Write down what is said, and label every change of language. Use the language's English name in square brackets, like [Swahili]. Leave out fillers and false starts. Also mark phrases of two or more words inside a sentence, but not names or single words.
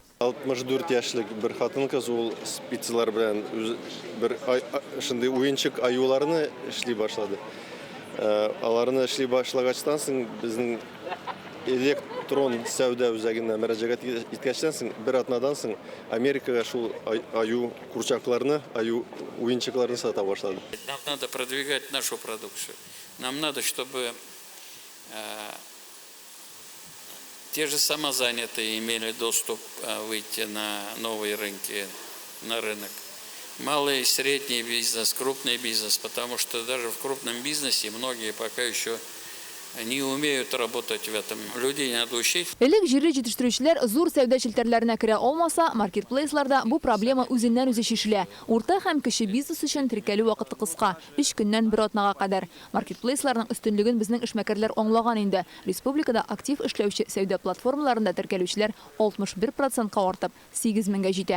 [Tatar] 64 яшьлек бер хатын-кыз ул спицлар белән бер шундый уенчык аюларны эшли башлады. Аларны эшли башлагачтан соң безнең электрон сәүдә үзәгенә мөрәҗәгать иткәчтән соң бер атнадан соң Америкага шул аю курчакларны, аю уенчыкларны сата башлады. [Russian] Нам надо продвигать нашу продукцию. Нам надо, чтобы те же самозанятые имели доступ выйти на новые рынки, на рынок. Малый и средний бизнес, крупный бизнес, потому что даже в крупном бизнесе многие пока еще не умеют работать в этом. Людей надо учить. [Tatar] Элек җирле җитештерүчеләр зур сәүдә челтәрләренә керә алмаса, маркетплейсларда бу проблема үзеннән-үзе шешелә. Урта һәм кече бизнес өчен теркәлү вакыты кыска, 3 көннән 1 атнага кадәр. Маркетплейсларның өстенлеген безнең эшмәкәрләр аңлаган инде. Республикада актив эшләүче сәүдә платформаларында теркәлүчеләр 61%ка артып, 8000гә җитә.